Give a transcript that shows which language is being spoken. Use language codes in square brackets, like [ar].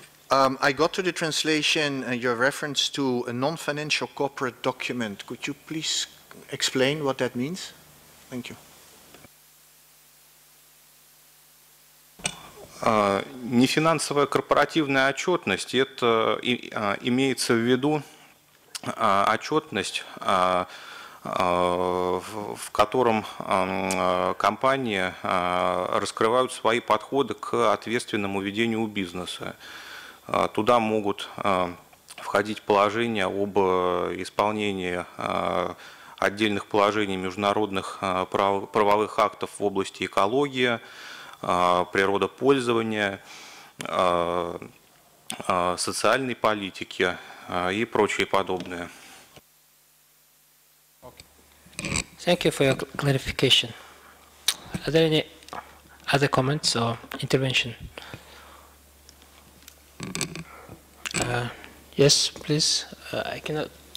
[en] I got to the translation your reference to a non-financial corporate document. Could you please explain what that means? Thank you. [ru] Нефинансовая корпоративная отчетность – это имеется в виду отчетность, в котором компании раскрывают свои подходы к ответственному ведению бизнеса. Туда могут входить положения об исполнении отдельных положений международных правовых актов в области экологии, природопользования, социальной политики и прочее подобное. [en] Thank you for your clarification. Are there any other comments or intervention? Yes, please. I cannot.